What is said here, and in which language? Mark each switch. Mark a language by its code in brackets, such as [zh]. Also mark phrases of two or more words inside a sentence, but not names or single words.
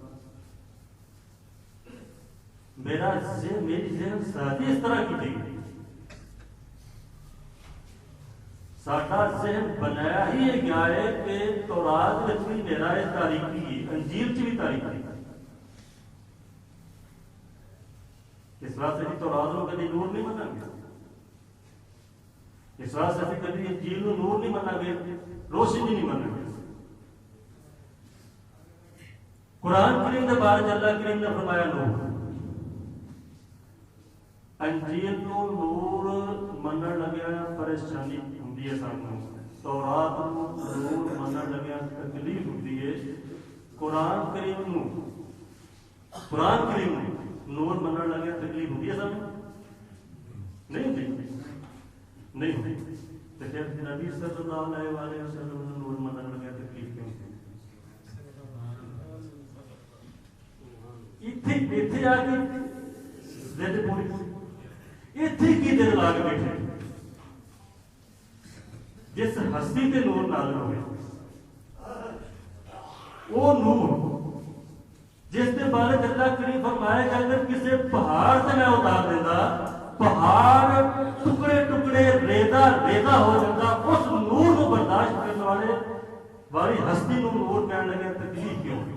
[ur] میری ذہن سازی اس طرح کی تھی، [pa] ساڈا ذہن بنایا ہی گیا ہے کہ تورات بھی میرا تاریخی ہے، انجیل چ بھی تاریخی، اس واسطے کہ تورات نو کبھی نور نہیں منا گے، اس واسطے کہ کبھی انجیل نو نور نہیں منا گے، روشنی نہیں منا گے۔ [ur] قرآن کریم کے بارے اللہ کریم نے فرمایا نور، [pa] انجیل نو نور منن لگیا پریشانی ہوندی ہے، سانوں تورات نو نور منن لگیا تکلیف ہوندی ہے، قرآن کریم نو نور منن لگیا تکلیف ہوندی ہے سانوں؟ نہیں ہوندی، نہیں ہوندی۔ تو پھر نبی [ar] صلی اللہ علیہ وسلم [pa] نور منن لگیا تکلیف کیوں ہوندی؟ ایتھے آ کے زد پوری ایتھے کی دل لاگ بیٹھے، جس ہستی تے نور نازل ہوئے، [ur] وہ نور جس کے بارے اللہ کریم فرمایا کہ اگر کسی پہاڑ سے میں اتار دیتا، پہاڑ ٹکڑے ٹکڑے ریزہ ہو جاتا، اس نور کو برداشت کرنے والی [pa] ہستی نو نور [ur] کہنے لگے تکلیف کیوں؟